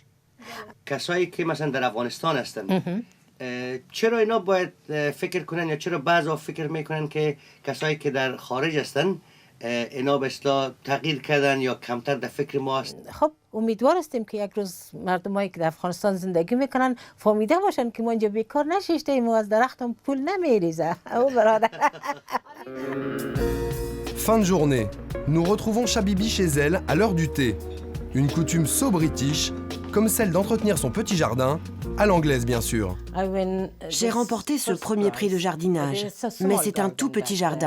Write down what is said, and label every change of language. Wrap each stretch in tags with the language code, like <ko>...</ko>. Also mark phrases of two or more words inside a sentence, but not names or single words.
<fa>کسایی که مثلا در افغانستان هستن چرا اینا باید فکر کنن یا چرا بعضا فکر میکنن که کسایی که در خارج هستن اینا به اصطلاح تغییر کردن یا کمتر در فکر ما هست؟ خب امیدوار هستیم که یک روز مردمایی که در افغانستان زندگی میکنن فهمیده باشن که ما اینجا بیکار نشستیم و از درختم پول نمیریزه. او برادر.</fa> <fr>Fin de journée. Nous retrouvons Shabibi chez elle à l'heure du thé. Une coutume</fr> <en>so-british,</en> <fr>comme celle d'entretenir son petit jardin, à l'anglaise bien sûr. J'ai remporté ce premier prix de jardinage, mais c'est un tout petit jardin.</fr>